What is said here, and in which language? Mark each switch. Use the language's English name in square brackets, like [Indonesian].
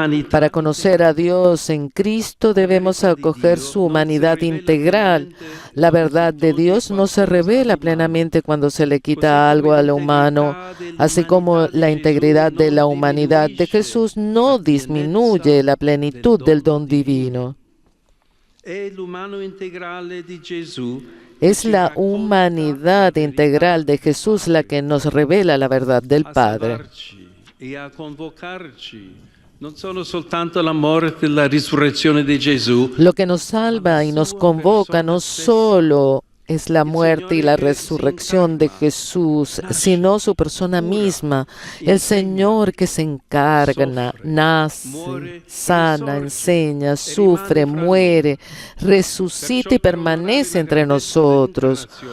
[Spanish] Para conocer a Dios en Cristo debemos acoger su humanidad integral. La verdad de Dios no se revela plenamente cuando se le quita algo a lo humano, así como la integridad de la humanidad de Jesús no disminuye la plenitud del don divino. [Italian] È l'umano integrale di Gesù [Spanish] Es la humanidad integral de Jesús la que nos revela la verdad del Padre. [Italian] E a convocarci non sono soltanto la morte e la risurrezione di Gesù. [Spanish] Lo que nos salva y nos convoca no solo es la muerte y la resurrección de Jesús, sino su persona misma, el Señor que se encarna, nace, sana, enseña, sufre, muere, resucita y permanece entre nosotros.